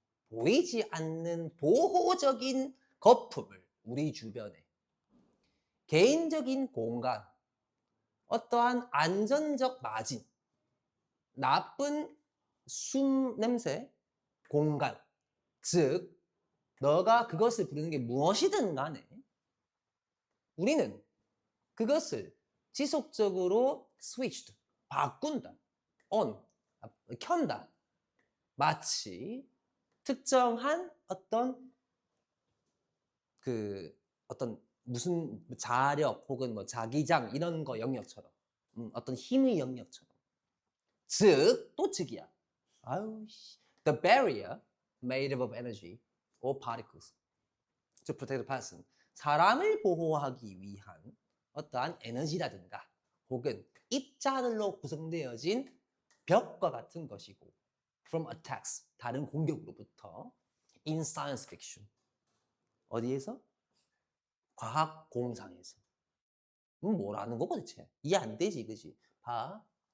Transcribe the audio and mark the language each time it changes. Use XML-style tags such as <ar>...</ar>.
<ko>보이지 않는 보호적인 거품을 우리 주변에 개인적인 공간, 어떠한 안전적 마진, 나쁜 숨 냄새, 공간, 즉 너가 그것을 부르는 게 무엇이든 간에 우리는 그것을 지속적으로 switched, 바꾼다, on, 켠다. 마치 특정한 어떤 무슨 자력 혹은 뭐 자기장 이런 거 영역처럼, 어떤 힘의 영역처럼. 즉, 또 즉이야.</ko> <en>The barrier made up of energy or particles to protect the person.</en> <ko>사람을 보호하기 위한 어떠한 에너지라든가 혹은 입자들로 구성되어진 벽과 같은 것이고</ko> <en>from attacks,</en> <ko>다른 공격으로부터</ko> <en>in science fiction.</en> <ko>어디에서? 과학 공상에서. 뭐라는 거 도대체? 이해 안 되지, 그지? 봐.</ko>